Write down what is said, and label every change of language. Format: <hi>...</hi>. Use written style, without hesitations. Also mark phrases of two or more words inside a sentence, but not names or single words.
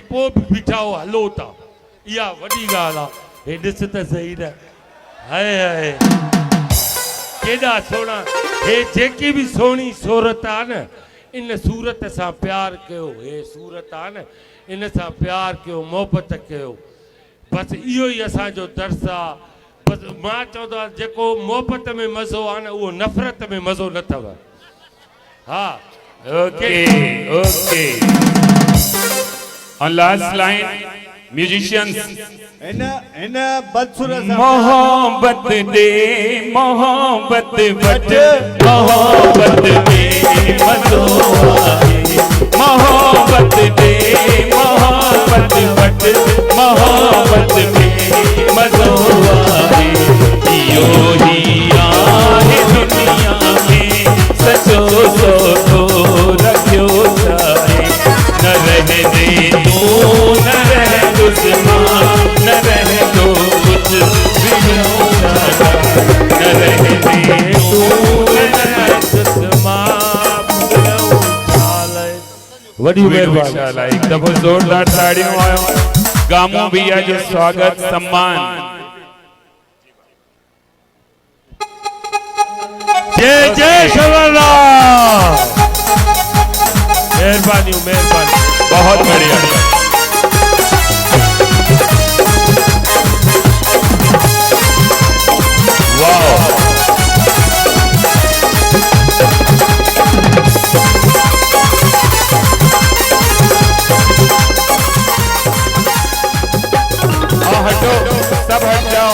<sd>पोइ बि बीठा हो हलो था इहा वॾी ॻाल्हि आहे हे ॾिस त सही न हाय हाय केॾा सोना हे जेकी भी सोनी सूरत आ न इन सूरत सां प्यार कयो हे सूरत आ न इन सां प्यार कयो मोहब्बत कयो बस इहो ई असांजो दर्स आ बस मां चवंदो आहियां जेको मोहब्बत में मज़ो आहे न उहो नफ़रत में मज़ो न अथव हा</sd> <en>okay okay on last line musicians</en> <sd>इन बदसुर सां मोहब्बत दे मोहब्बत वट मोहब्बत में मज़ो आहे मोहब्बत दे मोहब्बत वट मोहब्बत में मज़ो आहे इहो ही आहे दुनिया में सचो सो रखियो चाहे न रह दे तू न रह दुश्मन न रह दो</sd> <hi>कुछ भी होता</hi> <sd>न रह दे तू न रह वॾी महिरबानी एक दफ़ो ज़ोरदार ताड़ियों आयो गामू भैया जो स्वागत सम्मान जय जय शरणराम मेहरबानी मेहरबानी</sd> <hi>बहुत बढ़िया वाह हटो सब हट जाओ</hi>